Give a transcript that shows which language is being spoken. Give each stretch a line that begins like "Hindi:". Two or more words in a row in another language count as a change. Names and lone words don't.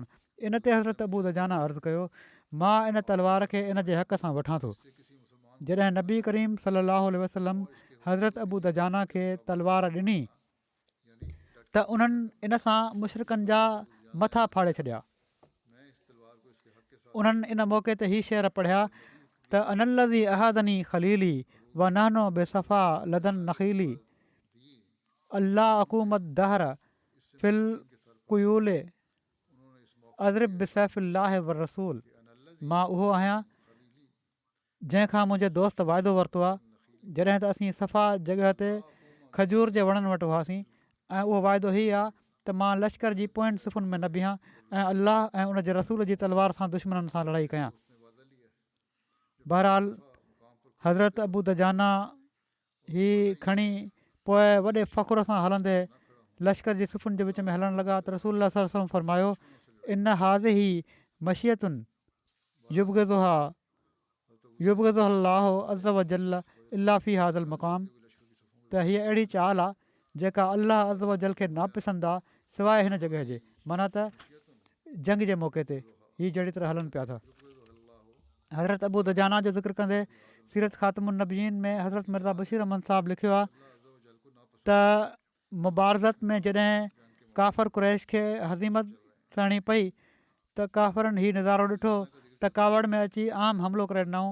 Sindhi: इन ते हज़रत अबू दजाना अर्ज़ु कयो मां इन तलवार खे इन जे हक़ सां वठां थो। जॾहिं नबी करीम
Arabic: صلى الله عليه وسلم
Sindhi: हज़रत अबू दजाना खे तलवार ॾिनी त उन्हनि इन सां मुशरिकनि जा मथा फाड़े छॾिया। उन्हनि इन मौक़े ते हीअ शेर पढ़िया त
Arabic: أنا الذي عاهدني خليلي ونحن بالسفح لدى النخيل ألا أقوم الدهر في الكيول أضرب بسيف الله والرسول.
Sindhi: मां उहो आहियां जंहिंखां मुंहिंजे दोस्त वाइदो वरितो आहे जॾहिं त असीं सफ़ा जॻह ते खजूर जे वणनि वटि हुआसीं ऐं उहो वाइदो हीअ आहे त मां लश्कर जी पोइनि सुफ़ुनि में न बीहां ऐं अलाह ऐं उन जे रसूल जी तलवार सां दुश्मननि सां लड़ाई कयां। बहरहाल हज़रत अबू दजाना ही खणी पोइ वॾे फ़ख़ुर सां हलंदे लश्कर जी सुफ़ुनि जे विच में हलणु लॻा त रसूल
Arabic: صلى الله عليه وسلم
Sindhi: फरमायो
Arabic: إن هذه مشية يبغضها الله عز وجل إلا في هذا المقام.
Sindhi: त हीअ अहिड़ी चाल आहे जेका
Arabic: الله عز وجل
Sindhi: खे नापसंदि आहे सवाइ हिन जॻह जे, माना त जंग जे मौक़े ते हीअ जहिड़ी तरह हलनि पिया था। हज़रत अबू दजाना जो ज़िक्र कंदे सीरत ख़ातमुन नबीन में हज़रत मिर्ज़ा बशीर अहमद साहब लिखियो आहे त मुबारज़त में जॾहिं काफ़र कुरैश खे हज़ीमत थियणी पई त काफ़रनि हीउ नज़ारो ॾिठो त कावड़ में अची आम हमिलो करे ॾिनऊं।